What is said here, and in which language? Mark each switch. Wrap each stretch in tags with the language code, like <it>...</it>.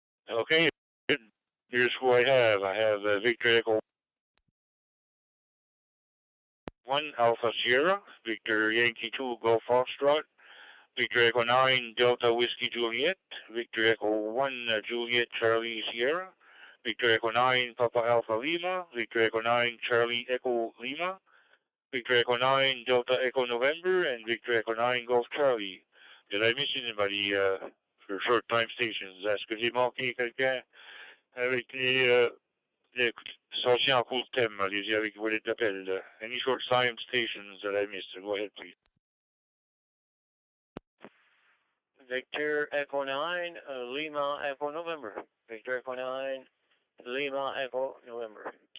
<en>Okay, here's who I have. I have Victor Echo 1 Alpha Sierra, Victor Yankee 2 Golf Foxtrot, Victor Echo 9 Delta Whiskey Juliet, Victor Echo 1 Juliet Charlie Sierra, Victor Echo 9 Papa Alpha Lima, Victor Echo 9 Charlie Echo Lima, Victor Echo 9 Delta Echo November, and Victor Echo 9 Golf Charlie. Did I miss anybody for short time stations?</en> <fr>Est-ce que j'ai manqué quelqu'un avec les sorties en cours de thème, allez-y avec vos d'appel.</fr> <en>Any short time stations that I missed? Go ahead, please. Victor Echo 9, Lima Echo November. Victor Echo 9, Lima Echo November.</en>